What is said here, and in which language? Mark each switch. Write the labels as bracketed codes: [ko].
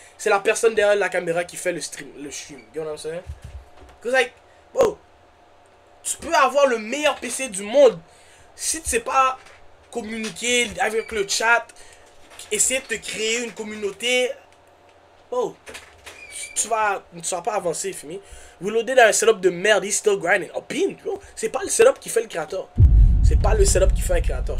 [fr] C'est la personne derrière la caméra qui fait le stream. [en] You know what I'm saying? Cause like, [fr] bro, tu peux avoir le meilleur PC du monde. Si tu sais pas communiquer avec le chat, essayer de te créer une communauté, bro, tu vas pas avancer, fini. Reloaded a un setup de merde, [en] he's still grinding. [fr] Oh, pin, bro. C'est pas le setup qui fait le créateur. C'est pas le setup qui fait un créateur.